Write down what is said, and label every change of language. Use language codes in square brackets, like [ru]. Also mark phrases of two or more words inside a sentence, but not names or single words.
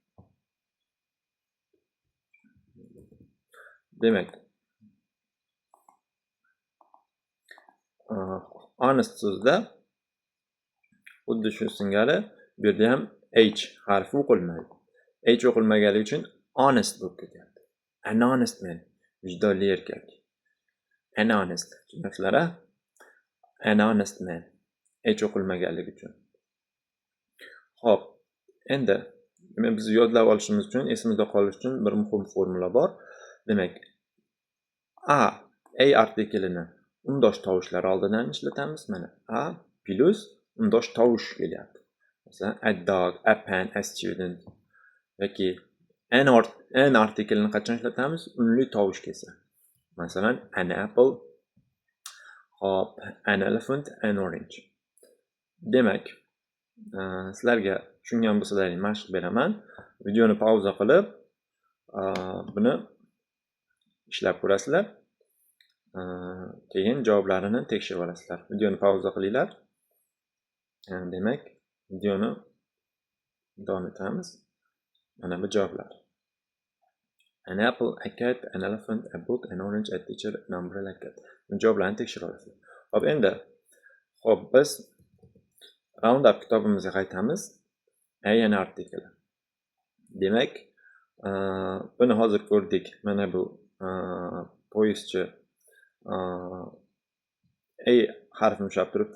[uz] Demak, honest so'zida xuddi shu singari bu yerda ham h harfi o'qilmaydi. H o'qilmaganligi uchun honest bo'lib ketyapti. [en] An honest man, [uz] vijdonli erkak. [en] An honest, tushunasizlar? An honest man, [uz] h o'qilmaganligi uchun. Xo'p, endi biz yodlab olishimiz uchun, esimizda qolishi uchun bir muhim formula bor. Demak, a artiklini undosh tovushlar oldidan ishlatamiz. Mana a plus undosh tovush kelyapti. Masalan, [en] a dog, a pen, a student. [uz] Yoki n artiklini qachon ishlatamiz? Unli tovush kelsa. Masalan, [en] an apple, hop, an elephant, an orange. [uz] Demak, sizlarga tushungan bo'lsalaring mashq beraman. Videoni pauza qilib, buni ishlab ko'rasizlar. Keyin javoblarini tekshirib olasizlar. Videoni pauza qilinglar. Demak, videoni davom etamiz. Mana bu javoblar. [en] An apple, a cat, an elephant, a book, an orange, a teacher, an umbrella, a cat. [uz] Bu javoblarni tekshirib olasizlar. Hop, endi biz Roundup kitobimizga qaytamiz. [en] An article. [uz] Demak, buni hozir ko'rdik. Mana bu poyezdchi a harfini ushlab turibdi.